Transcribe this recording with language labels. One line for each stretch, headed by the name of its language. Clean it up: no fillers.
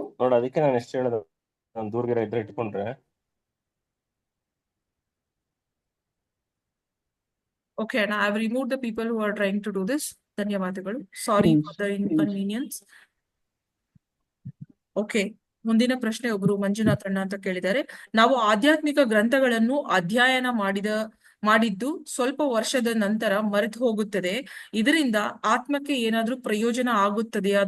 Kannada: ನೋಡ, ಅದಕ್ಕೆ ನಾನು ಎಷ್ಟು ಹೇಳೋದು, ನಾನು ದೂರ್ಗಿರ ಇದ್ರೆ ಇಟ್ಕೊಂಡ್ರೆ.
English: Okay, and I have removed the people who are trying to do this. ಧನ್ಯವಾದಗಳು. Sorry for the inconvenience.
Kannada: Okay, ಮುಂದಿನ ಪ್ರಶ್ನೆ ಒಬ್ರು ಮಂಜುನಾಥ್ ಅಣ್ಣ ಅಂತ ಕೇಳಿದ್ದಾರೆ. ನಾವು ಆಧ್ಯಾತ್ಮಿಕ ಗ್ರಂಥಗಳನ್ನು ಅಧ್ಯಯನ ಮಾಡಿದ್ದು ಸ್ವಲ್ಪ ವರ್ಷದ ನಂತರ ಮರೆತು ಹೋಗುತ್ತದೆ. ಇದರಿಂದ ಆತ್ಮಕ್ಕೆ ಏನಾದ್ರೂ ಪ್ರಯೋಜನ ಆಗುತ್ತದೆಯಾ?